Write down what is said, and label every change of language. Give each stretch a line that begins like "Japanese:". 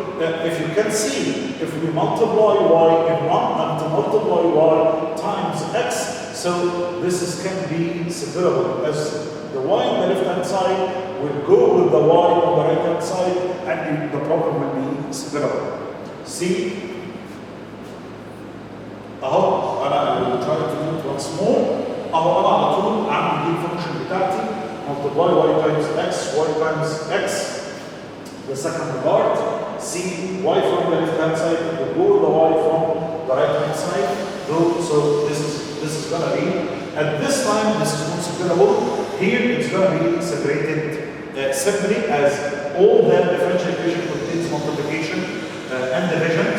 English: If you can see, if we multiply y in 1 and multiply y times x, so this can be separable as the y on the left hand side will go with the y on the right hand side and the problem will be separable. See?
Arabic: اهو انا
English: will try to do it once more.
Arabic: اهو انا على طول اعمل دي الفانكشن بتاعتي
English: multiply y times x, y times x. The second part, see y from the left hand side will go the y from the right hand side. So this is this is gonna be, at this time, this is considerable. Here, it's gonna be separated simply as all the differential equation contains multiplication and division.